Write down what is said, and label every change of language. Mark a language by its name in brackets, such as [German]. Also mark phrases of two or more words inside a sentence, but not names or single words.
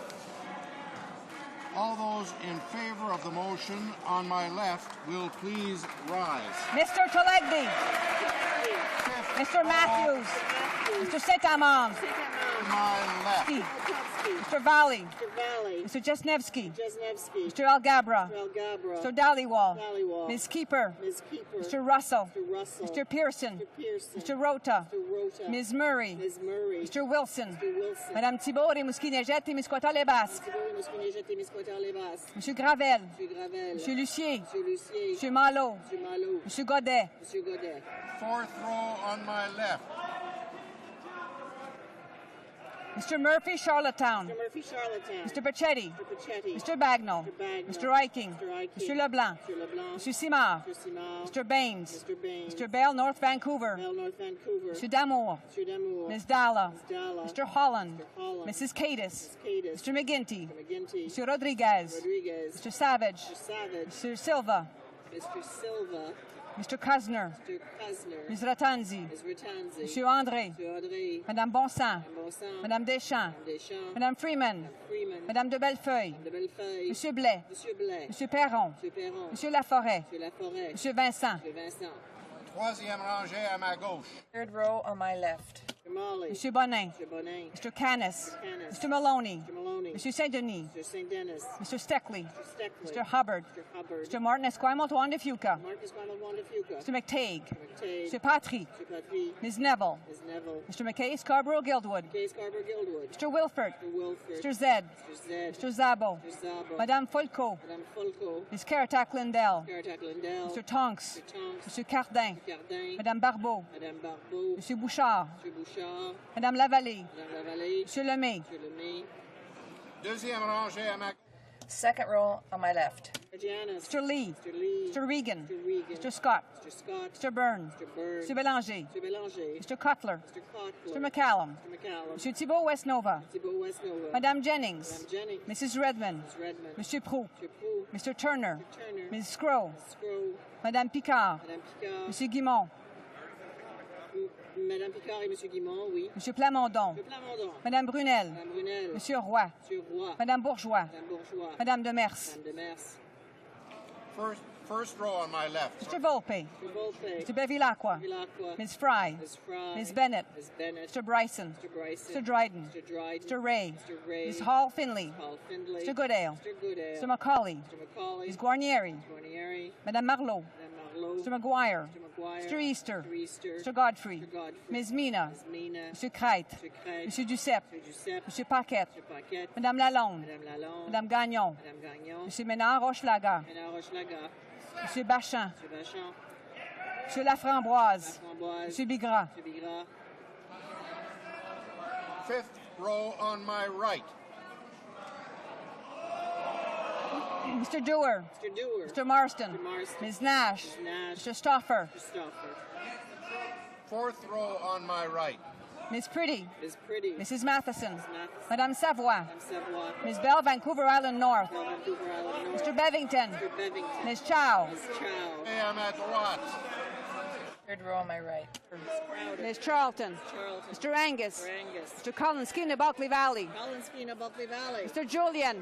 [English] All those in favor of the motion on my left will please rise. Mr. Telegdi. Mr. Matthews. Mr. Saint-Amand. My left. Mr. Valley. Mr. Valley. Mr. Jesnevsky. Jesnevsky. Mr. Algabra. Mr. Algabra. Mr. Dhaliwal. Dhaliwal. Ms. Keeper. Ms. Keeper. Mr. Russell. Mr. Russell. Mr. Pearson. Mr. Pearson. Mr. Rota. Mr. Rota. Ms. Murray. Ms. Murray. Mr. Wilson. Mr. Wilson. Madame Thibault, Rimouski-Neigette, Témiscouata-les-Basques. Monsieur Gravel. Monsieur Gravel. Monsieur Lucier. Monsieur Lucier. Monsieur Malo. Monsieur Malo. Monsieur Godet. Monsieur Godet. Fourth row on my left. Mr. Murphy, Charlottetown. Mr. Murphy, Charlottetown. Mr. Pachetti. Mr. Pachetti. Mr. Bagnall. Mr. Bagnall. Mr. Eiking. Mr. Eiking. Mr. Leblanc. Mr. Leblanc. Mr. Simard. Mr. Simard. Mr. Baines. Mr. Baines. Mr. Bell, North Vancouver. Bell, North Vancouver. Mr. Damour. Mr. Damour. Ms. Dalla. Ms. Dalla. Mr. Holland. Mr. Holland. Mrs. Cadis. Ms. Cadis. Mr. McGinty. Mr. McGinty. Mr. Rodriguez. Rodriguez. Mr. Savage. Mr. Savage. Mr. Silva. Mr. Silva. Mr. Kuzner. Mr. Kuzner. Ms. Ratanzi. Ms. Ratanzi. Monsieur André. Mr. Audrey. Madame Bonsan. Madame Bonsan. Madame Deschamps. Madame Deschamps. Madame Freeman. Madame Freeman. Madame de Bellefeuille. Madame de Bellefeuille. Monsieur Blais. Monsieur Blais. Monsieur Perron. Monsieur Perron. Monsieur Laforêt. Monsieur Laforêt. Monsieur Vincent. Monsieur Vincent. [French] Troisième rangée à ma gauche. [English] Third row on my left. Mr. Molly. Monsieur Bonin. Mr. Bonin. Mr. Canis. Mr. Canis. Mr. Maloney. Mr. Maloney. Monsieur Saint-Denis. Mr. St. Dennis. Mr. Steckley. Mr. Steckley. Mr. Hubbard. Mr. Hubbard. Mr. Martin Esquimalt Wanda Fuca. Marcus Ronald Wanda Fuca. Mr. McTague. Mr. McTague. Mr. Patry. Mr. Patry. Ms. Neville. Ms. Neville. Mr. McKay Scarborough Guildwood. Case Scarborough Guildwood. Mr. Wilford. Mr. Wilford. Mr. Zed. Mr. Zed. Mr. Zabo. Mr. Zabo. Madame Folco. Madame Folco. Ms. Caratak Lindell. Caratak Lindell. Mr. Tonks. Mr. Tonks. Mr. Cardin. Mr. Cardin. Madame Barbeau. Madame Barbeau. Monsieur Bouchard. Monsieur Bouchard. Madame Lavallée. Madame Lavallée. Monsieur Lemay. Monsieur Lemay. [French] Deuxième rangée à ma [English] Second row on my left. Janice. Mr. Lee. Mr. Lee. Mr. Regan. Mr. Regan. Mr. Scott. Mr. Scott. Mr. Byrne. Mr. Byrne. Mr. Bélanger. Mr. Bélanger. Mr. Cutler. Mr. Cotler. Mr. McCallum. Mr. McCallum. Monsieur Thibault Westnova. Thibault Westnova. Madame Jennings. Madame Jennings. Mrs. Redmond. Mrs. Redmond. Monsieur Proux. Monsieur Proux. Mr. Turner. Mr. Turner. Ms. Scrow. Mrs. Scrow. Madame Picard. Madame Picard. Monsieur Guimont. [French] Madame Picard et Monsieur Guimont, oui. [English] Monsieur Plamondon. Monsieur Plamondon. Madame Brunel. Madame Brunel. Monsieur Roy. Monsieur Roy. Madame Bourgeois. Madame Bourgeois. Madame Demers. Madame Demers. First row on my left. Mr. Volpe. Mr. Volpe. Mr. Bevilacqua. Bevilacqua. Ms. Fry. Ms. Fry. Ms. Bennett. Ms. Bennett. Mr. Bryson. Mr. Bryson. Mr. Dryden. Mr. Dryden. Mr. Ray. Mr. Ray. Ms. Hall Finley. Paul Findlay. Mr. Goodale. Mr. Goodale. Mr. Macaulay. Mr. Macaulay. Ms. Guarnieri. Mr. Guarnieri. Madame Marlowe. Madame Marlowe. Mr. Maguire. Mr. Maguire. Mr. Easter. Mr. Easter. Mr. Godfrey. Mr. Godfrey. Ms. Mina. Ms. Mina. Mr. Crête. Mr. Crête. Mr. Duceppe. Mr. Duceppe. Mr. Paquette. Mr. Paquette. Madame Lalonde. Madame Lalonde. Madame Gagnon. Madame Gagnon. Monsieur Ménard Rochelaga. Ménard Rochelaga. Monsieur Bachin. Monsieur Bachin. Monsieur Laframboise. Laframboise. Monsieur Bigras. Monsieur Bigras. Fifth row on my right. Mr. Dewar. Mr. Dewar. Mr. Marston. Mr. Marston. Ms. Nash. Ms. Nash. Mr. Stoffer. Mr. Stoffer. Fourth row on my right. Ms. Pretty. Ms. Pretty. Mrs. Matheson. Ms. Matheson. Madame Savoie. Madame Savoie. Ms. Bell, Vancouver Island North. Bell, Vancouver Island North. Mr. Bevington. Mr. Bevington. Ms. Chow. Ms. Chow. [French] Et à ma droite. [English] Third row on my right. Ms. Charlton. Charlton. Mr. Angus. Mr. Angus. Mr. Colin Skeena, Bulkley Valley. Colin Skeena, Bulkley Valley. Mr. Julian.